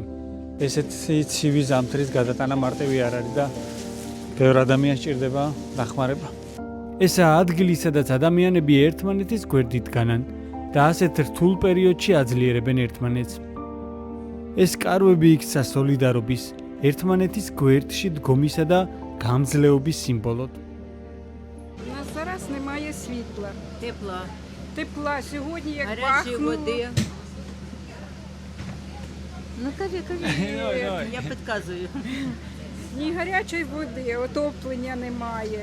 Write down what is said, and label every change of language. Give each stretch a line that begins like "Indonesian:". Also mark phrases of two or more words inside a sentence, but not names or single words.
Georgian: ესეთი ცივი ზამთრის გადატანა მარტივი არ არის და ბევრ ადამიანს ჭირდება დახმარება. ესაა ადგილი, სადაც ადამიანები ერთმანეთის გვერდით დგანან და ასეთ რთულ პერიოდში აძლიერებენ ერთმანეთს. ეს კარვები იქცა სოლიდარობის, ერთმანეთის გვერდში დგომისა და გამძლეობის სიმბოლოდ.
Ukrainian: У нас зараз немає світла. Тепла, Тепла сьогодні як гарячої пахнуло. води. Ну кажи, я підказую. Ні гарячої води, отоплення немає.